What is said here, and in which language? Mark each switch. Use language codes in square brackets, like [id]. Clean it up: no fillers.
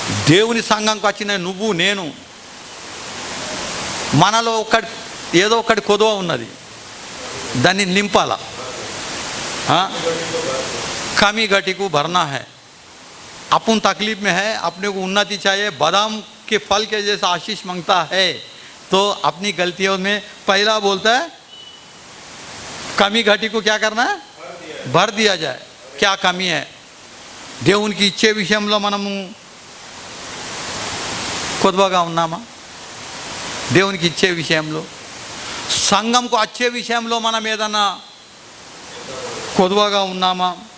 [te] దేవుని సంఘంకి వచ్చిన నువ్వు నేను, మనలో ఏదో ఒకటి కొదువ ఉన్నది, దాన్ని నింపాల. [hi] कमी घटी को भरना है. अपन तकलीफ में है, अपने को उन्नति चाहिए, बादाम के फल के जैसा आशीष मांगता है, तो अपनी गलतियों में पहला बोलता है कमी घटी को क्या करना है? भर दिया जाए. क्या कमी है? [te] దేవునికి ఇచ్చే విషయంలో మనము కొద్వగా ఉన్నామా? దేవునికి ఇచ్చే విషయంలో, సంఘంకు వచ్చే విషయంలో మనం ఏదన్నా కొద్వగా ఉన్నామా?